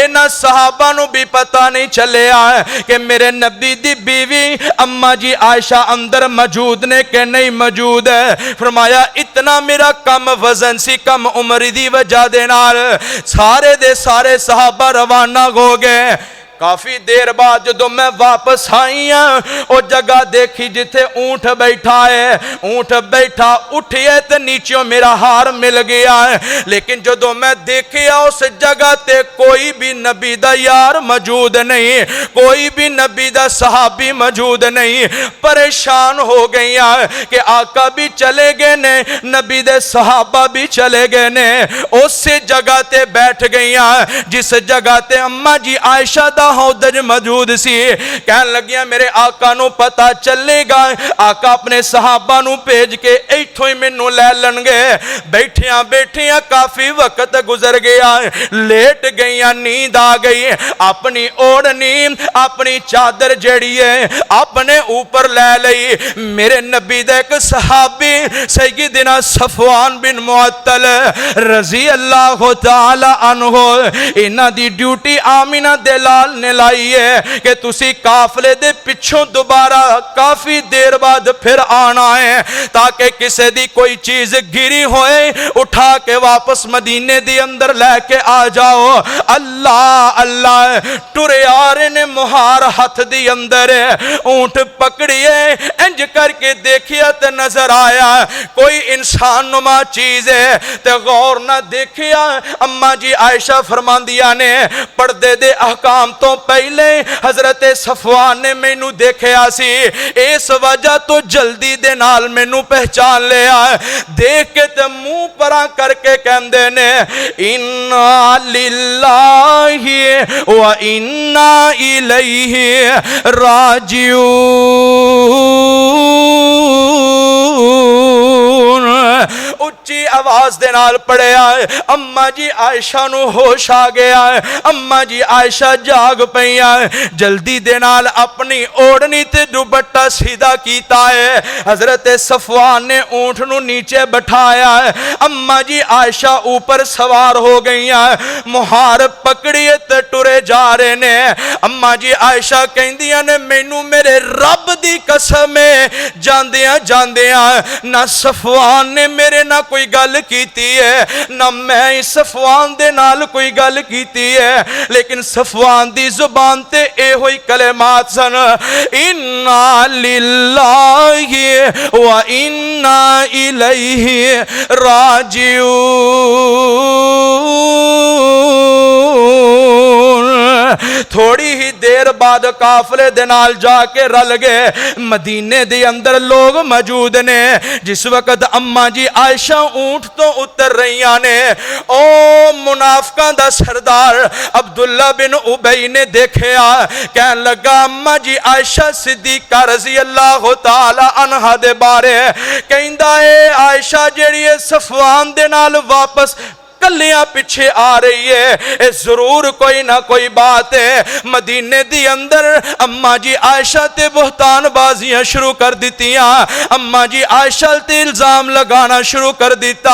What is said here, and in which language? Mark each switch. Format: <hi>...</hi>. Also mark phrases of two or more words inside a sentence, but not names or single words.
<pa>انہاں صحابہ نوں بھی پتا نہیں چلیا کہ میرے نبی دی بیوی اماں جی عائشہ اندر موجود نے کہ نہیں موجود ہے. फरमाया इतना मेरा कम वजन सी, कम उम्र दी वजह दे नाल सारे दे सारे सहाबा रवाना हो गए। کافی دیر بعد جدو میں واپس آئی ہوں او جگہ دیکھی جتھے اونٹ بیٹھا ہے، اونٹ بیٹھا اٹھئے تے نیچوں میرا ہار مل گیا ہے، لیکن جدو میں دیکھیا اس جگہ تے کوئی بھی نبی دا یار موجود نہیں، کوئی بھی نبی دا صحابی موجود نہیں۔ پریشان ہو گئی ہیں کہ آقا بھی چلے گئے نے، نبی دے صحابہ بھی چلے گئے نے۔ اس جگہ تے بیٹھ گئی ہیں جس جگہ تے اماں جی عائشہ دا ہودج موجود سی۔ کہن لگیاں میرے آقا نو پتا چلے گا، آقا اپنے صحابہ نو بھیج کے ایتھوں ہی مینوں لے لن گے۔ بیٹھیاں بیٹھیاں کافی وقت گزر گیا، لیٹ گئیاں، نیند آ گئی، اپنی اوڑھنی اپنی چادر جڑی ہے اپنے اوپر لے لئی۔ میرے نبی دے ایک صحابی سیدنا صفوان بن معطل</pa> <ar>رضی اللہ تعالی عنہ،</ar> <pa>انہاں دی ڈیوٹی آمینہ دلال نے لائی ہے کہ تسی قافلے دے پچھوں دوبارہ کافی دیر بعد پھر آنا ہے تاکہ کسے دی کوئی چیز گری ہوئے اٹھا کے واپس مدینے دی اندر لے کے آ جاؤ۔ اللہ اللہ ٹرے آرے نے مہار ہاتھ دی اندر اونٹ پکڑیے، انج کر کے دیکھیا تے نظر آیا کوئی انسان نما چیز ہے تے غور نہ دیکھیا۔ اماں جی عائشہ فرماندیاں نے پردے دے احکام تو پہلے حضرت صفوان نے مینوں دیکھیا سی، اس وجہ تو جلدی دے نال مینوں پہچان لیا، دیکھ کے تے منہ پرا کر کے کہندے نے</pa> <ar>انا للہ و انا الیہ راجعون۔</ar> <pa>اچھی آواز دے نال پڑھیا ہے، اماں جی عائشہ نو ہوش آ گیا ہے، اماں جی عائشہ جاگ پئیاں، جلدی دے نال اپنی اوڑھنی تے دوپٹہ سیدھا کیتا ہے۔ حضرت صفوان نے اونٹ نو نیچے بٹھایا ہے، اماں جی عائشہ اوپر سوار ہو گئی ہیں، مہار پکڑیے تے ٹرے جا رہے نے۔ اماں جی عائشہ کہندیاں نے مینوں میرے رب دی قسم ہے جاندیاں جاندیاں نہ صفوان نے میرے نہ کوئی گل کیتی ہے نہ میں صفوان دے نال کوئی گل کیتی ہے، لیکن صفوان دی زبان تے اے ہوئی کلمات سن</pa> <ar>انا للہ و انا الیہ راجعون۔</ar> <pa>تھوڑی ہی دیر بعد قافلے دے نال جا کے رل گئے، مدینے دے اندر لوگ موجود نے۔ جس وقت اماں جی عائشہ اونٹ تو اتر رہیاں نے، او منافقاں دا سردار عبداللہ بن ابی نے دیکھیا، کہن لگا اماں جی عائشہ صدیقہ</pa> <ar>رضی اللہ تعالی عنہا</ar> <pa>دے بارے کہندا اے عائشہ جیڑی صفوان دے نال واپس کلیاں پیچھے آ رہی ہے، اے ضرور کوئی نہ کوئی بات ہے۔ مدینے دی اندر اماں جی عائشہ تے بہتان بازیاں شروع کر دیتیاں، اماں جی عائشہ تے الزام لگانا شروع کر دیتا۔</pa>